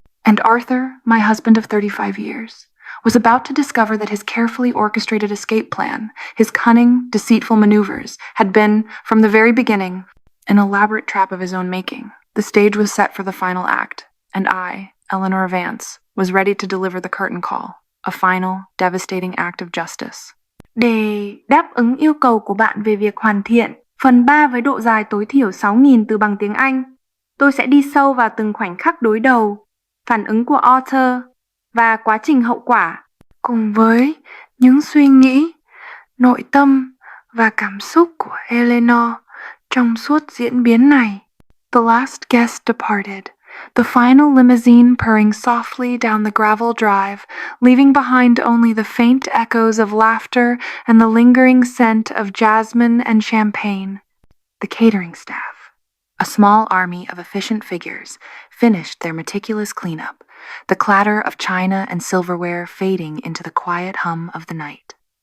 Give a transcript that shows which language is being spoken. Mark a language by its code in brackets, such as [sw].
[en] And Arthur, my husband of 35 years, was about to discover that his carefully orchestrated escape plan, his cunning, deceitful maneuvers, had been, from the very beginning, an elaborate trap of his own making. The stage was set for the final act, and I, Eleanor Vance, was ready to deliver the curtain call, a final, devastating act of justice. [vi] Để đáp ứng yêu cầu của bạn về việc hoàn thiện, phần 3 với độ dài tối thiểu 6.000 từ bằng tiếng Anh, tôi sẽ đi sâu vào từng khoảnh khắc đối đầu, phản ứng của Arthur và quá trình hậu quả, cùng với những suy nghĩ, nội tâm và cảm xúc của Eleanor trong suốt diễn biến này. [en] The last guest departed, the final limousine purring softly down the gravel drive, leaving behind only the faint echoes of laughter and the lingering scent of jasmine and champagne. The catering staff, a small army of efficient figures, finished their meticulous cleanup, the clatter of china and silverware fading into the quiet hum of the night.